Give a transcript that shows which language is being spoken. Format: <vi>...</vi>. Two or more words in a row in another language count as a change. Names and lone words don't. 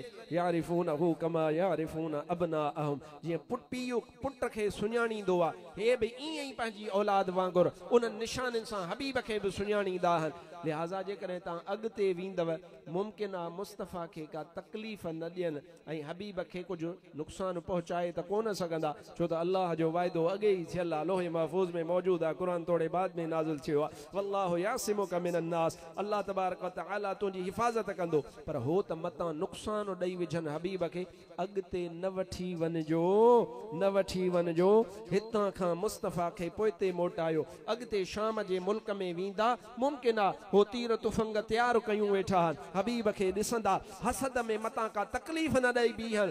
<ar>يعرفونه كما يعرفون أبناءهم,</ar> <sd>जीअं पीउ पुट खे सुञाणींदो आहे, हे बि ईअं ई पंहिंजी औलाद वांगुरु उन्हनि निशाननि सां हबीब खे बि सुञाणींदा आहिनि। लिहाज़ा जेकॾहिं तव्हां अॻिते वेंदव, मुमकिन आहे मुस्तफ़ा खे का तकलीफ़ न ॾियनि ऐं हबीब खे कुझु नुक़सानु पहुचाए त कोन सघंदा। छो त अल्लाह जो वाइदो अॻे ई थियल आहे, लोहे महफूज़ में मौजूदु आहे, क़ुरान थोरे बाद में नाज़िल थियो आहे।</sd> <ar>والله يعصمك من الناس, الله تبارك وتعالى</ar> <sd>तुंहिंजी हिफ़ाज़त कंदो। पर हो त मतां नुक़सानु ॾेई विझनि हबीब खे, अॻिते न वठी वञिजो, न वठी वञिजो। हितां खां मुस्तफ़ा खे पोइते मोटायो, अॻिते शाम जे मुल्क में वेंदा, मुमकिन आहे हो तीर तुफ़ंग तयारु कयूं वेठा आहिनि, हबीब खे ॾिसंदा, हसद में मतां का तकलीफ़ न ॾेई बीहनि।</sd>